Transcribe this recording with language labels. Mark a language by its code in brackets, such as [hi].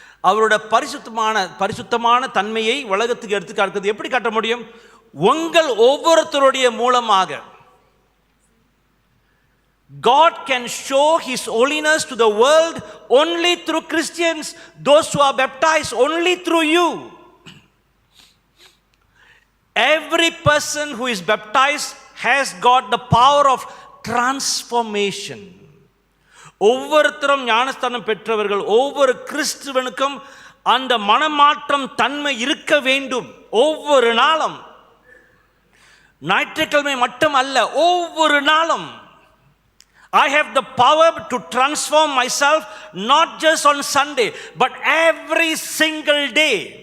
[ta] அவரோட பரிசுத்தமான தன்மையை உலகத்துக்கு எடுத்து காட்டுறது எப்படி காட்ட முடியும்? உங்கள் ஒவ்வொருத்தருடைய மூலமாக. [en] God can show His holiness to the world only through Christians, those who are baptized, only through you. Every person who is baptized has got the power of transformation. [ta] ஒவ்வொருத்தரும் ஞானஸ்தானம் பெற்றவர்கள், ஒவ்வொரு கிறிஸ்துவனுக்கும் அந்த மனமாற்றம் தன்மை இருக்க வேண்டும். ஒவ்வொரு நாளும், ஞாயிற்றுக்கிழமை மட்டும் அல்ல, ஒவ்வொரு நாளும். [en] I have the power to transform myself not just on Sunday but every single day.